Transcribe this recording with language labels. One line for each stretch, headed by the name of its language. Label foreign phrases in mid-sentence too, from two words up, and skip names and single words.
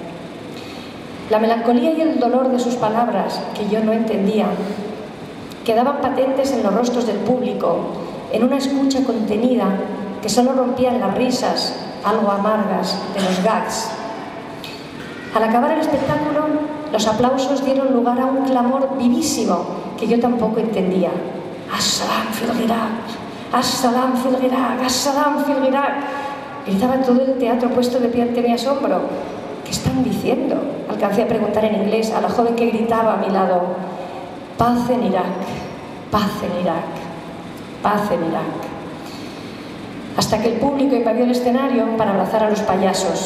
Spanish: La melancolía y el dolor de sus palabras, que yo no entendía, quedaban patentes en los rostros del público, en una escucha contenida que solo rompían las risas, algo amargas, de los gags. Al acabar el espectáculo, los aplausos dieron lugar a un clamor vivísimo que yo tampoco entendía.
Arabic: السلام في العراق! السلام في العراق! السلام في العراق!
Spanish: Gritaba todo el teatro puesto de pie ante mi asombro. ¿Qué están diciendo? Alcancé a preguntar en inglés a la joven que gritaba a mi lado. Paz en Irak, paz en Irak, paz en Irak. Hasta que el público invadió el escenario para abrazar a los payasos.